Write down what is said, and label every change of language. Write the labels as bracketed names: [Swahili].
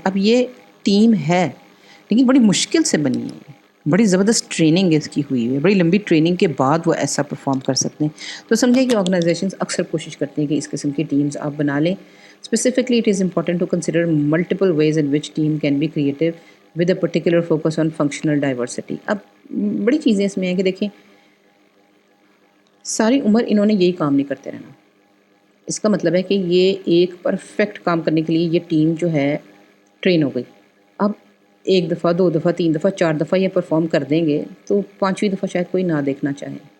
[Urdu] اب یہ ٹیم ہے لیکن بڑی مشکل سے بنی ہے، بڑی زبردست ٹریننگ اس کی ہوئی ہے، بڑی لمبی ٹریننگ کے بعد وہ ایسا پرفارم کر سکتے ہیں. تو سمجھیں کہ آرگنائزیشنز اکثر کوشش کرتے ہیں کہ اس قسم کی ٹیمز آپ بنا لیں. [English] Specifically, it is important to consider multiple ways in which team can be creative with a particular focus on functional diversity. [Urdu] اب بڑی چیزیں اس میں ہیں کہ دیکھیں ساری عمر انہوں نے یہی کام نہیں کرتے رہنا. اس کا مطلب ہے کہ یہ ایک پرفیکٹ کام کرنے کے لیے یہ ٹیم جو ہے ٹرین ہو گئی. اب 1 دفعہ 2 دفعہ 3 دفعہ 4 دفعہ یہ پرفارم کر دیں گے تو 5ویں دفعہ شاید کوئی نہ دیکھنا چاہے.